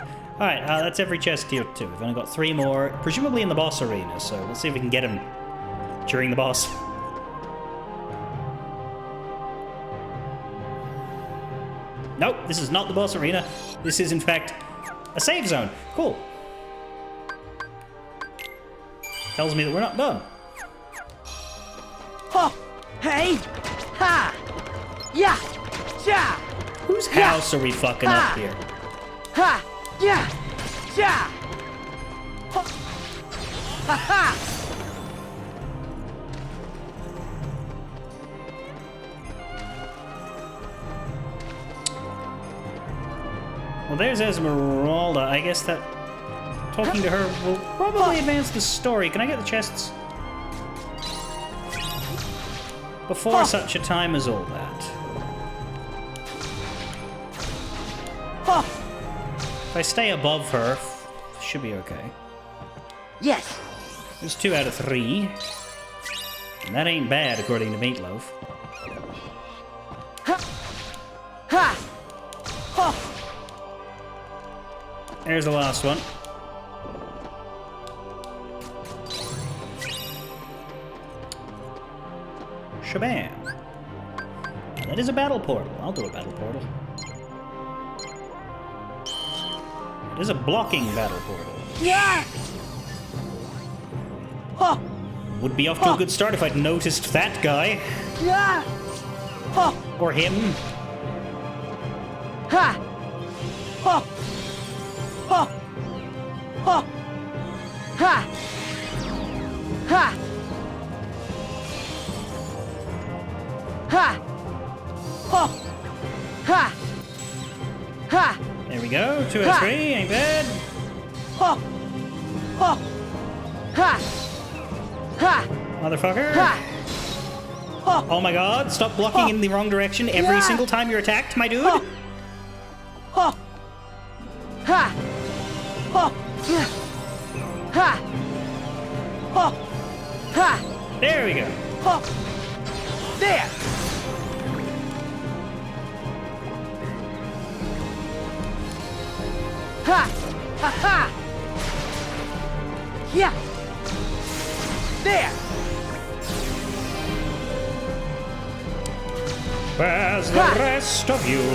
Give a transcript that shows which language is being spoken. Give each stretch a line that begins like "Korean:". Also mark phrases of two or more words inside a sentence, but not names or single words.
English: Alright, that's every chest here too. We've only got 3 more, presumably in the boss arena, so let's see if we can get him during the boss. Nope, this is not the boss arena. This is, in fact, a save zone. Cool. Tells me that we're not done. Ho! Hey! Ha! Yeah! Ja! Whose house are we fucking up here? Ha! Yeah! Ja! Ha! Ha ha! Well, there's Esmeralda. I guess that talking to her will probably advance the story. Can I get the chests? Before such a time as all that. If I stay above her, should be okay. Yes. There's 2 out of 3. And that ain't bad, according to Meatloaf. Ha! Ha! Ho! There's the last one. Shabam. That is a battle portal. I'll do a battle portal. It is a blocking battle portal. Yeah! Ho! Would be off to a good start if I'd noticed that guy. Yeah! Ho! Or him. Ha! Ho! Ho! Ho! Ha! Ha! Ha! Ho! Ha! Ha! There we go. 2 out of 3. Ain't bad. Ho! Ho! Ha! Ha! Motherfucker. Ha! Ho! Oh my god. Stop blocking in the wrong direction every single time you're attacked, my dude. Ho! Ho! Ha! Ho! Ha! Ho! Ha! There we go. Ho! There! Ha! Ha ha! Yeah! There! Where's the rest of you?